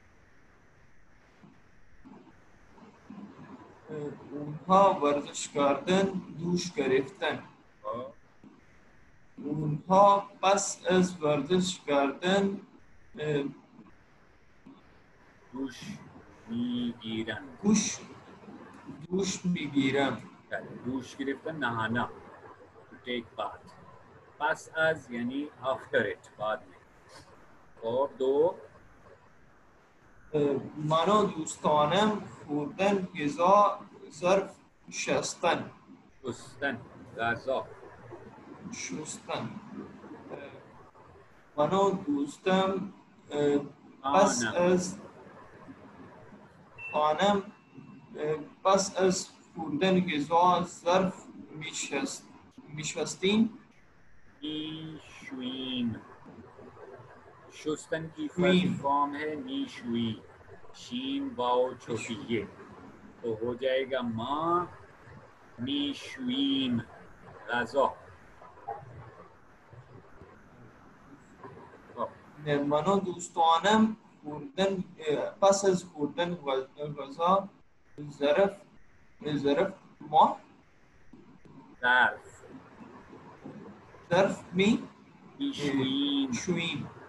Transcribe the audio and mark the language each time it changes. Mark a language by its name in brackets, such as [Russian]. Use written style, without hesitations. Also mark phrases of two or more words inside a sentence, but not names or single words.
[Persian] اونها ورزش کردن دوش گرفتن. اونها پس از ورزش کردن دوش میگیرند. دوش میگیرند. دوش گرفتن [English] نهانا to take bath. [Persian] پس از [Urdu] یعنی [English] after it [Urdu] بعد میں. اور دو [Persian] من و دوستانم خوردن غذا ظرف شستن. غذا شستن. من و دوستم پس از خانم پس از خوردن غذا ظرف میشستیم. میشویم. [Urdu] شستن کی [English] first form [Urdu] ہے میشوی. شین واو چھوٹی یہ تو ہو جائے گا [Persian] ما میشویم غذا. من و دوستانم خوردن پس از خوردن غذا ظرف ما ظرف میشویم.